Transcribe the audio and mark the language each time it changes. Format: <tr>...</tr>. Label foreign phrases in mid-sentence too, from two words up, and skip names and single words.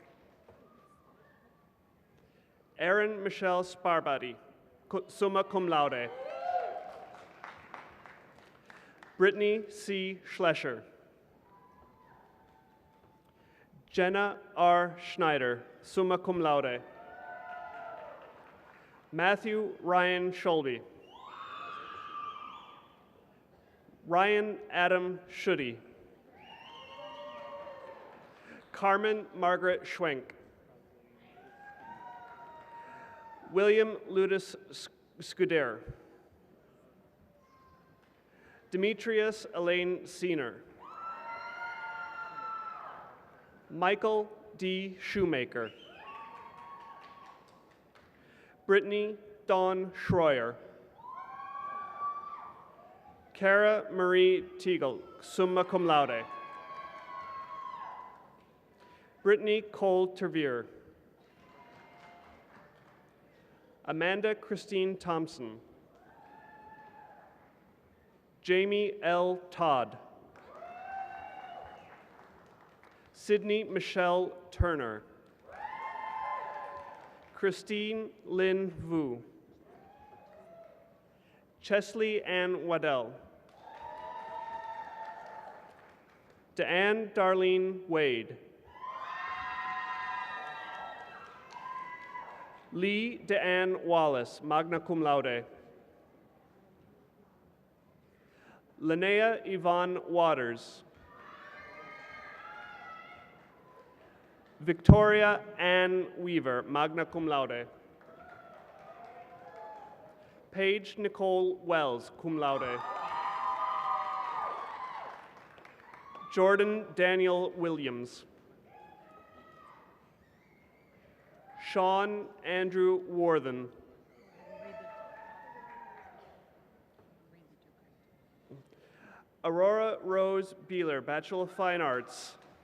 <en>Erin Michelle Sparbody,</en> <la>summa cum laude.</la> <en>Brittany C. Schlescher. Jenna R. Schneider,</en> <la>summa cum laude.</la> <en>Matthew Ryan Scholby. Ryan Adam Schuddy. Carmen Margaret Schwenk. William Ludus Scuder. Demetrius Elaine Seener. Michael D. Shoemaker. Brittany Dawn Schroyer. Cara Marie Teagle,</en> <la>summa cum laude.</la> <en>Brittany Cole Tervier. Amanda Christine Thompson. Jamie L. Todd. Sydney Michelle Turner. Christine Lynn Vu. Chesley Ann Waddell. Deanne Darlene Wade. Lee Deanne Wallace,</en> <la>magna cum laude.</la> <en>Linnea Yvonne Waters. Victoria Ann Weaver,</en> <la>magna cum laude.</la> <en>Paige Nicole Wells,</en> <la>cum laude.</la> <en>Jordan Daniel Williams. Sean Andrew Worthen. Aurora Rose Beeler, Bachelor of Fine Arts.</en>